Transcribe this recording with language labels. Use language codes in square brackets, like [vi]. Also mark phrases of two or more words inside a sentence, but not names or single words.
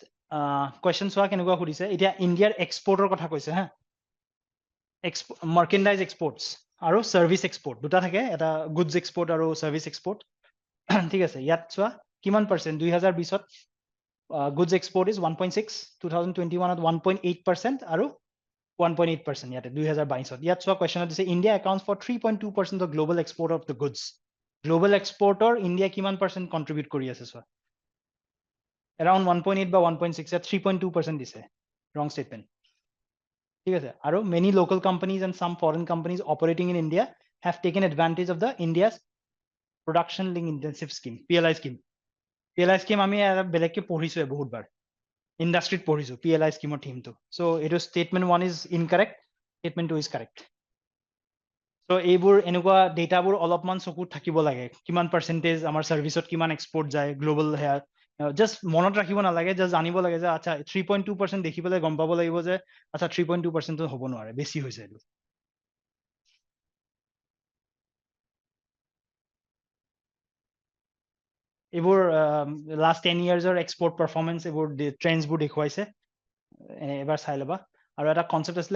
[as] কোৱেশ্চন চোৱা কেনেকুৱা সুধিছে এতিয়া ইণ্ডিয়াৰ এক্সপৰ্টৰ কথা কৈছে হা [en] merchandise exports [as] আৰু [en] service export [as] দুটা থাকে এটা [en] goods export [as] আৰু [en] service export [as] ঠিক আছে ইয়াত চোৱা কিমান পাৰ্চেন্ট 2020ত [en] goods export is 1.6 [as] 2021ত 1.8% আৰু 1.8% ইয়াতে 2022ত ইয়াত চোৱা কোৱেশ্চনত দিছে [en] India accounts for 3.2% of global export of the goods global export [as] ইণ্ডিয়া কিমান [en] percent contribute [as] কৰি আছে চোৱা around 1.8 বা 1.6 at [en] 3.2% দিছে wrong statement [as] ঠিক আছে আৰু [en] many local companies and some foreign companies operating in India have taken advantage of the India's production linked intensive scheme PLI scheme [as] আমি বেলেগকে পঢ়িছো বহুতবাৰ ইন্ডাস্ট্রিত পঢ়িছো PLI স্কিমৰ থিমটো সো এটো [en] statement 1 is incorrect statement 2 is correct [as] সো এইবোৰ এনেকুৱা ডেটাবোৰ অলপমান চকুত থাকিব লাগে কিমান পাৰ্চেন্টেজ আমাৰ সাৰ্ভিসত কিমান এক্সপোৰ্ট যায় [en] global share [as] জাস্ট মনত ৰাখিব নালাগে জাস্ট জানিব লাগে যে আচ্ছা 3.2% দেখি পেলাই গম পাব লাগিব যে আচ্ছা 3.2% হ'ব নোৱাৰে বেছি হৈছে এইটো এইবোৰ [en] last 10 years export performance [as] এইবোৰ ট্ৰেন্ডছবোৰ দেখুৱাইছে এবাৰ চাই ল'বা আৰু এটা কনসেপ্ট আছিলে